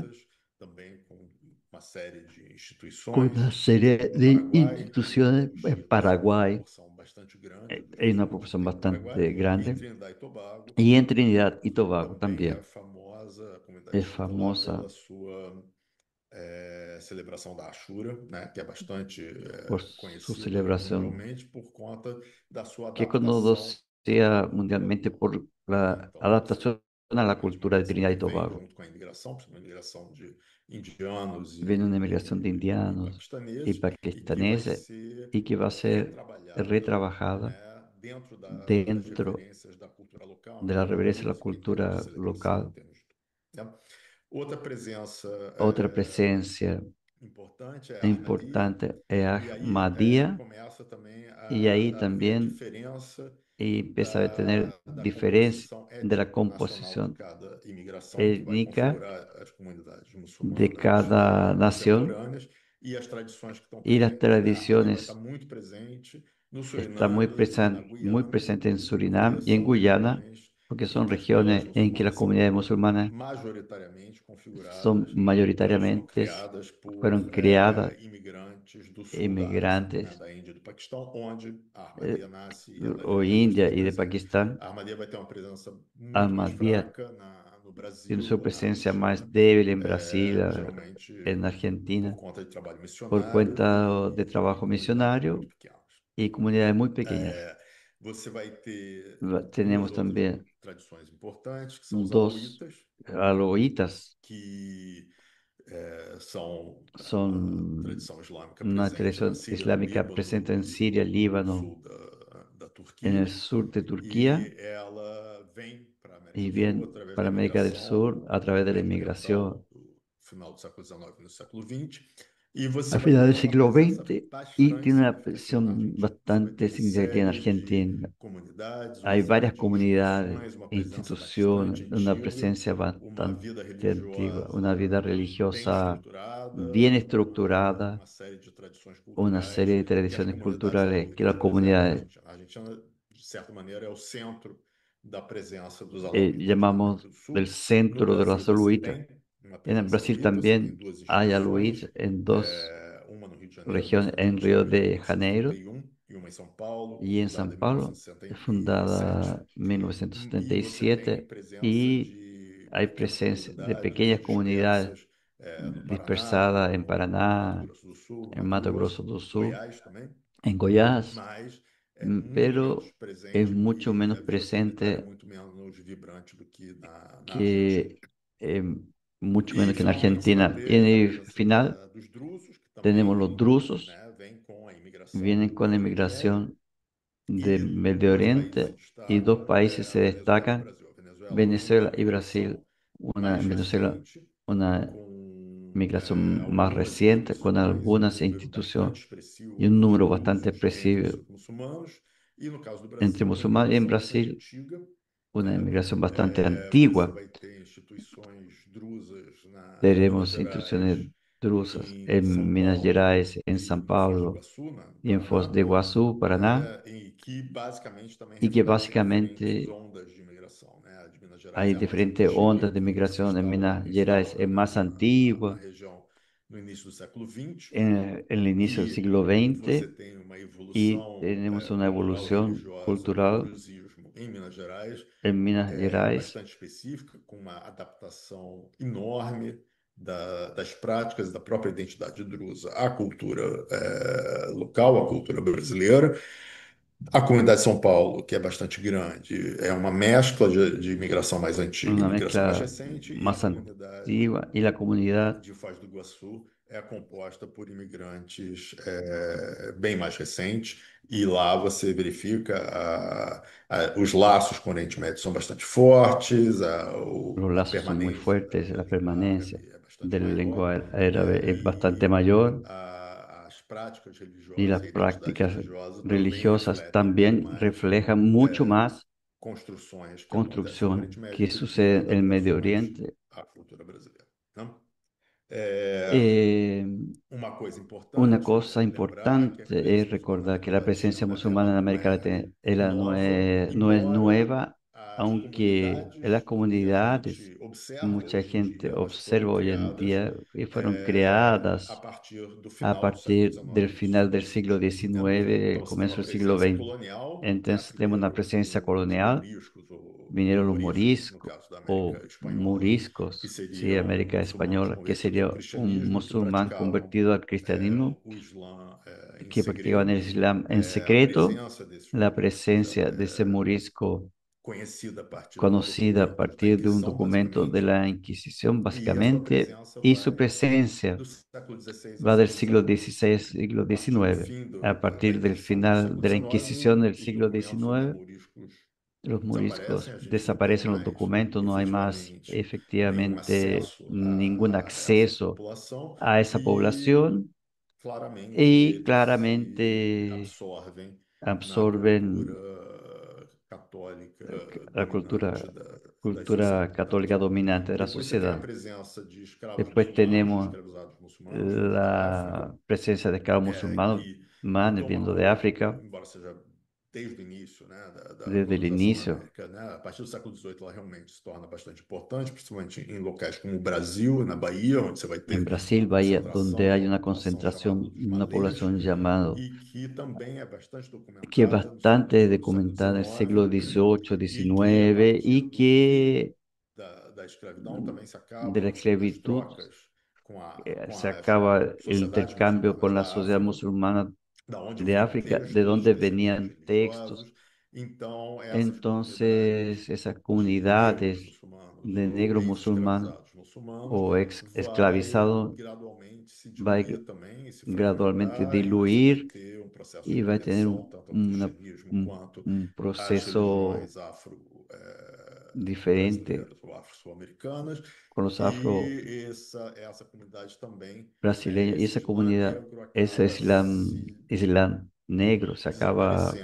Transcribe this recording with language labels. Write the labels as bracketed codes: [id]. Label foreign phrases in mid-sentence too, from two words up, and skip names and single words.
[pt] xiitas, também com uma série de [es] con [pt] instituições. [es] una serie [pt] No [es] de [pt] Paraguai, [es] instituciones. [pt] os [es] En [pt] xiitas são uma [es] Paraguay [pt] proporção bastante grande dos [es] hay una [pt] muçulmanos que [es] proporción [pt] tem no Paraguai. [es] bastante [pt] Em [es] grande. [pt] Trinidad e Tobago, [es] Y en [pt] né, [es] Trinidad y Tobago [pt] também é [es] también [pt] famosa a comunidade [es] es [pt] xiita lá [es] famosa [pt] pela sua celebração da Ashura, né, que é bastante [es] por su [pt] conhecida [es] celebración, [pt] mundialmente por conta da sua [es] que es [pt] adaptação [es] conocida mundialmente por [pt] né? [es] la [pt] Então, [es] adaptación a la [pt] realmente uma [es] cultura de [pt] herança [es] Trinidad [pt] que [es] y [pt] vem [es] Tobago. [pt] junto com a imigração, principalmente a imigração de indianos [es] Viene una migración de [pt] e [es] indianos y [pt] paquistaneses, e que vai [es] pakistaneses [pt] ser [es] y que va a ser [pt] retrabalhada, [es] retrabajada [pt] né, dentro das [es] dentro [pt] referências da cultura local, em [es] de la [pt] termos de [es] reverencia a la [pt] música, em termos de [es] cultura [pt] celebração, em [es] local. [pt] termos de tudo, né? Outra presença [es] Otra presencia [pt] importante é a Ahmadiyya, [es] importante es [pt] e aí [es] Ahmadiyya, [pt] começa também [es] y ahí [pt] a haver a [es] también [pt] diferença [es] empieza a tener [pt] da [es] diferencia [pt] composição [es] de la [pt] étnico-nacional de [es] composición [pt] cada imigração que vai [es] étnica [pt] configurar as comunidades [es] de [pt] muçulmanas [es] cada nación [pt] contemporâneas e as tradições que estão [es] y las [pt] presentes, né? A Ahmadiyya vai estar [es] tradiciones. [pt] muito presente no [es] Está [pt] Suriname e na [es] muy [pt] Guiana, [es] presente en [pt] porque [es] Surinam y en [pt] são [es] Guyana, [pt] regiões [es] porque [pt] em [es] son [pt] que as comunidades [es] regiones en que las [pt] muçulmanas são [es] comunidades musulmanas [pt] majoritariamente [es] son [pt] configuradas e foram [es] mayoritariamente [pt] criadas por [es] fueron criadas [pt] imigrantes do sul da Ásia, né, [es] inmigrantes [pt] da Índia e do Paquistão, onde a Ahmadiyya nasce e ela [es] o [pt] é [es] India [pt] bastante [es] y de [pt] presente. [es] Pakistán. [pt] A Ahmadiyya vai ter uma presença muito mais [es] Ahmadiyya [pt] fraca no [es] tiene [pt] Brasil [es] su [pt] ou na [es] presencia [pt] Argentina, [es] más débil en Brasil, [pt] geralmente [es] en [pt] por [es] Argentina, [pt] conta de trabalho [es] por [pt] missionário [es] cuenta de [pt] e em [es] trabajo [pt] comunidades muito [es] misionario [pt] pequenas. [es] y comunidades muy pequeñas. [pt] Você vai ter duas [es] Tenemos [pt] outras [es] también [pt] tradições importantes, que são os [es] dos [pt] alauítas, [es] aloítas, [pt] que são uma [es] son [pt] tradição islâmica [es] una [pt] presente na [es] tradición [pt] Síria, no [es] islámica presente [pt] Líbano [es] en [pt] e [es] Siria, [pt] no [es] Líbano, [pt] sul da [es] en el [pt] Turquia, [es] sur de Turquía [pt] e ela vem para a América [es] y [pt] do Sul [es] bien [pt] através da [es] para América del [pt] imigração [es] Sur a través de la [pt] ocidental [es] inmigración [pt] do final do século XIX e no século XX, e você [es] a [pt] vai [es] final del [pt] ter uma [es] siglo [pt] presença [es] XX y [pt] bastante [es] tiene una [pt] significativa na [es] presión [pt] Argentina. Você vai ter [es] bastante [pt] uma [es] significativa en [pt] série de [es] Argentina. [pt] comunidades, uma [es] Hay [pt] série [es] varias [pt] de [es] comunidades, [pt] instituições, uma presença bastante [es] instituciones, una [pt] antiga, [es] presencia [pt] uma [es] bastante [pt] vida [es] antigua, [pt] religiosa [es] una vida [pt] bem [es] religiosa bien [pt] estruturada, [es] estructurada, [pt] uma série de tradições [es] una [pt] culturais [es] serie de [pt] que as [es] tradiciones [pt] comunidades [es] culturales que [pt] alauítas [es] las [pt] preservam na [es] comunidades [pt] Argentina. A Argentina, de certa maneira, é o centro da presença dos alauítas na América [es] llamamos [pt] do Sul. [es] del [pt] No [es] centro de [pt] Brasil [es] los [pt] você [es] saluditas. [pt] tem uma [es] En el [pt] presença [es] Brasil [pt] alauíta, você tem [es] también [pt] duas [es] hay [pt] instituições, [es] aluitas en dos [pt] uma no Rio de Janeiro, [es] regiones, en [pt] constituída [es] Río [pt] em [es] de Janeiro [pt] 1931, e uma em São Paulo, [es] y en [pt] fundada [es] San [pt] em [es] Pablo, [pt] 1977. [es] fundada en mil novecientos [pt] E [es] setenta y [pt] você tem [es] siete [pt] presença [es] y [pt] de [es] hay [pt] pequenas [es] presencia de [pt] comunidades [es] pequeñas comunidades [pt] dispersas no Paraná, [es] dispersadas en [pt] no Mato [es] Paraná, [pt] Grosso do Sul, [es] en Mato [pt] Mato Grosso, [es] Grosso do Sul, [pt] Goiás também, [es] en Goiás, [pt] mas é muito menos [es] pero es [pt] presente [es] mucho [pt] e [es] menos [pt] a vida comunitária é [es] presente [pt] muito menos vibrante do que na Argentina. [es] que mucho menos [pt] E [es] que en [pt] finalmente você vai [es] Argentina. Y en [pt] ter a [es] el [pt] presença [es] final [pt] dos drusos, que [es] tenemos [pt] também [es] los drusos, [pt] vem com a imigração [es] vienen con [pt] do [es] la [pt] Oriente Médio, [es] inmigración de [pt] e [es] Medio [pt] dois países se [es] Oriente y dos [pt] destacam, [es] países se [pt] a Venezuela e o [es] destacan, [pt] Brasil. A Venezuela tem [es] Venezuela [pt] uma [es] y Brasil. [pt] migração [es] Una [pt] mais [es] en Venezuela, [pt] recente, [es] una [pt] com [es] migración más [pt] algumas [es] reciente, con [pt] instituições e um [es] algunas [pt] número bastante [es] instituciones [pt] expressivo [es] y un [pt] de [es] número bastante [pt] drusos entre [es] expresivo [pt] os muçulmanos, e no caso do [es] entre [pt] Brasil, uma [es] musulmanes. Y en [pt] imigração bastante [es] Brasil, [pt] antiga, [es] una [pt] né? [es] inmigración bastante [pt] Você [es] antigua. [pt] vai ter instituições drusas en Minas [es] Tenemos [pt] Gerais, [es] instituciones drusas [pt] em São [es] en Minas [pt] Paulo [es] Gerais, en San [pt] e em Foz do [es] Pablo [pt] Iguaçu, no [es] y en Foz [pt] Paraná, [es] de Iguazú, Paraná, [pt] e que basicamente também [es] y que [pt] refletem diferentes [es] básicamente [pt] ondas de imigração, né? A de Minas Gerais [es] hay [pt] é a mais [es] diferentes [pt] antiga [es] ondas de [pt] e se [es] migración. En [pt] instaura, [es] Minas [pt] e se [es] Gerais [pt] instaura [es] es más [pt] na [es] antigua, [pt] região no início do século XX, [es] en el inicio del [pt] e [es] siglo [pt] você [es] XX, [pt] tem uma [es] y [pt] evolução [es] tenemos una [pt] cultural e [es] evolución [pt] religiosa do [es] cultural [pt] druzismo em Minas Gerais [es] en Minas Gerais, [pt] bastante específica, com uma adaptação enorme das práticas da própria identidade drusa à cultura local, à cultura brasileira. A comunidade de São Paulo, que é bastante grande, é uma mescla de imigração mais antiga e [es] una [pt] imigração mais [es] mezcla [pt] recente, e a [es] más [pt] comunidade [es] antigua, y la comunidad, [pt] de Foz do Iguaçu é composta por imigrantes bem mais recentes, e lá você verifica os laços com o Oriente Médio são bastante fortes, [es] los [pt] a [es] lazos son muy [pt] permanência [es] fuertes, [pt] da [es] la [pt] língua [es] permanencia [pt] árabe é bastante [es] de la [pt] maior, [es] lengua árabe es bastante [pt] e [es] mayor, [pt] as práticas [es] y [pt] religiosas [es] las [pt] e a identidade [es] prácticas [pt] religiosa também [es] religiosas [pt] refletem muito [es] también [pt] mais [es] reflejan mucho más [pt] construções que acontecem no [es] construcción [pt] Oriente Médio [es] que [pt] do que [es] sucede en el Medio [pt] adaptações [es] Oriente. [pt] à cultura brasileira, né? É, [es] Eh, [pt] uma coisa [es] una [pt] importante [es] cosa [pt] é lembrar que a [es] importante es [pt] presença muçulmana na [es] recordar que [pt] América [es] la presencia [pt] Latina ela [es] musulmana en [pt] não [es] América [pt] é [es] Latina ella [pt] nova, [es] no es [pt] embora [es] nueva, [pt] as [es] aunque en las [pt] comunidades que a [es] comunidades [pt] gente observa [es] mucha [pt] hoje em [es] gente [pt] dia, elas foram [es] observa hoy en [pt] criadas [es] día y fueron [pt] a [es] creadas [pt] partir do [es] a [pt] final do século [es] partir del [pt] XIX e do [es] final [pt] século [es] del siglo [pt] XX, né? [es] XIX, el [pt] Então você tem [es] comienzo [pt] uma [es] del siglo [pt] presença [es] XX. [pt] colonial, né? [es] Entonces tenemos una [pt] Primeiro [es] presencia [pt] os [es] colonial, [pt] mouriscos ou [es] vinieron los [pt] moriscos, no [es] moriscos [pt] caso da América [es] o [pt] Espanhola, que [es] moriscos, sí, [pt] seriam [es] América [pt] muçulmanos [es] Española, que [pt] convertidos ao [es] sería un [pt] cristianismo que [es] musulmán [pt] praticavam [es] convertido al cristianismo, [pt] o Islã em [es] que practicaban el [pt] segredo. [es] Islam en [pt] A [es] secreto. [pt] presença desses [es] La [pt] moriscos [es] presencia de ese morisco conocida a partir de un documento de [pt] basicamente, [es] la Inquisición, [pt] e essa [es] básicamente, [pt] presença [es] y su [pt] vai [es] presencia [pt] do século XVI ao [es] va del [pt] século [es] siglo [pt] XIX. [es] XVI, siglo [pt] A partir do [es] XIX. [pt] fim [es] A [pt] da [es] partir del [pt] Inquisição do [es] final [pt] século [es] de la Inquisición [pt] XIX, [es] del [pt] os [es] siglo [pt] documentos sobre os [es] XIX, [pt] mouriscos [es] los [pt] desaparecem, [es] moriscos [pt] a gente não tem [es] desaparecen los [pt] mais [es] documentos, no hay más [pt] efetivamente nenhum [es] efectivamente [pt] acesso [es] ningún [pt] a essa [es] acceso [pt] população [es] a esa [pt] e [es] población [pt] claramente [es] y [pt] eles se [es] claramente [pt] absorvem na cultura [es] absorben [pt] católica [es] la [pt] dominante das [es] cultura [pt] sociedades. [es] católica dominante de la [pt] Depois você tem a [es] sociedad. [pt] presença de escravos [es] Después [pt] muçulmanos, de [es] tenemos [pt] escravizados muçulmanos vindo da África, [es] la presencia de esclavos musulmanes [pt] que vindo de retomam, [es] África [pt] embora seja desde o início, né, da [es] desde el [pt] colonização na [es] inicio. [pt] América, né, a partir do século XVIII ela realmente se torna bastante importante, principalmente em locais como o Brasil, na Bahia, onde você vai [es] En [pt] ter [es] Brasil, [pt] uma [es] Bahía, [pt] concentração [es] donde [pt] de [es] hay [pt] uma [es] una [pt] população chamada [es] concentración, [pt] dos [es] una [pt] malês, [es] población llamada, [pt] e que também é bastante [es] que es [pt] documentada no século [es] bastante [pt] XVIII, século [es] documentada en el siglo [pt] XIX, [es] XVIII, [pt] e que a [es] XIX, [pt] partir [es] y [pt] do fim [es] que [pt] da escravidão também se [es] de la [pt] acabam as [es] esclavitud [pt] trocas com [es] se [pt] as [es] acaba el [pt] sociedades [es] intercambio [pt] muçulmanas [es] con la [pt] da [es] sociedad [pt] África, [es] musulmana [pt] da onde [es] de [pt] vinham [es] África, de [pt] textos, [es] donde [pt] escritos [es] venían textos. [pt] religiosos. Então, essas comunidades [es] Entonces, esas [pt] de negros [es] comunidades [pt] muçulmanos [es] de [pt] ou [es] negros musulmanes [pt] ex-escravizados muçulmanos [es] o ex [pt] vai [es] esclavizados [pt] gradualmente se [es] va a [pt] diluir também e se [es] gradualmente [pt] fragmentar, e você vai [es] diluir [pt] ter um processo de [es] y va a tener [pt] conversão, tanto ao cristianismo quanto [es] un [pt] às [es] proceso [pt] religiões afro, [es] diferente [pt] brasileiras ou afro-sul-americanas, [es] con los [pt] e essa comunidade também [es] afro-brasileños y [pt] esse [es] esa [pt] Islã [es] comunidad, [pt] negro [es] ese [pt] acaba se [es] Islam negro se acaba